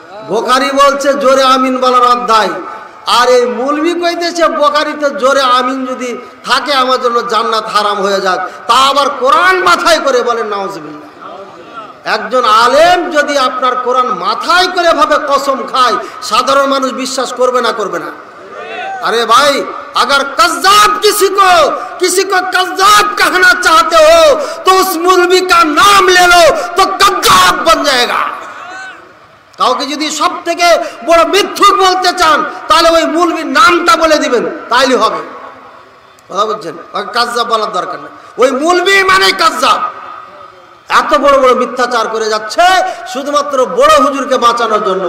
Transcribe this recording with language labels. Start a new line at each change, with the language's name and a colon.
Bangla: বুখারী বলছে জোরে আমিন বলার অধ্যায়, আর এই মৌলবী কইতেছে বুখারীতে জোরে আমিন যদি থাকে আমার জন্য জান্নাত হারাম হয়ে যাক। তা আবার কোরআন মাথায় করে, বলেন নাউজুবিল্লাহ। একজন আলেম যদি আপনার কোরআন মাথায় করে ভাবে কসম খায়, সাধারণ মানুষ বিশ্বাস করবে না? করবে না?
Hindi: अरे भाई, अगर कज़्ज़ाब किसी को कज़्ज़ाब कहना चाहते हो तो उस मौलवी का नाम ले लो, तो कज़्ज़ाब बन जाएगा।
Bangla: কাউকে যদি সব থেকে বড় মিথ্যুক বলতে চান, তাহলে ওই মৌলবীর নামটা বলে দিবেন, তাইলে হবে। কথা বুঝছেন? কাযযাব বলার দরকার নেই, ওই মৌলবী মানে কাযযাব। এত বড় বড় মিথ্যাচার করে যাচ্ছে শুধুমাত্র বড় হুজুরকে বাঁচানোর জন্য।